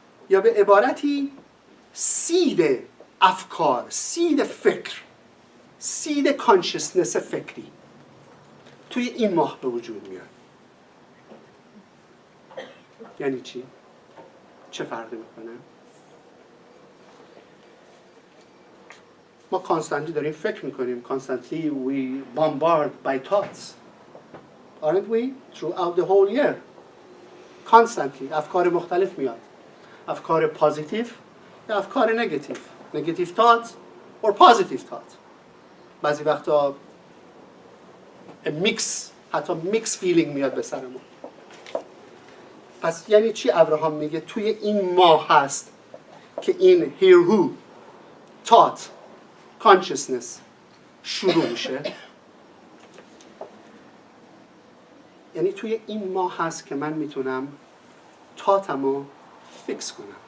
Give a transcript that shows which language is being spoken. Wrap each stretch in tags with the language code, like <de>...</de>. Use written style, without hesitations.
<fa>یا به عبارتی سید افکار، سید فکر، سید کانشسنس فکری توی این ماه به وجود میاد. یعنی چی؟ چه فرقی میکنه؟ ما کانستانتلی داریم فکر میکنیم.</fa> <en>Constantly we bombard by thoughts. Aren't we? Throughout the whole year.</en> <fa>Constantly افکار مختلف میاد. افکار پازیتیو یا افکار نگاتیو.</fa> <en>Negative thoughts or positive thoughts.</en> <fa>بعضی وقتا میکس، حتی میکس فیلینگ میاد به سرمون. پس یعنی چی ابراهام میگه توی این ماه هست که این hear who thought consciousness شروع میشه؟ یعنی توی این ماه هست که من میتونم تاتمو فیکس کنم.</fa>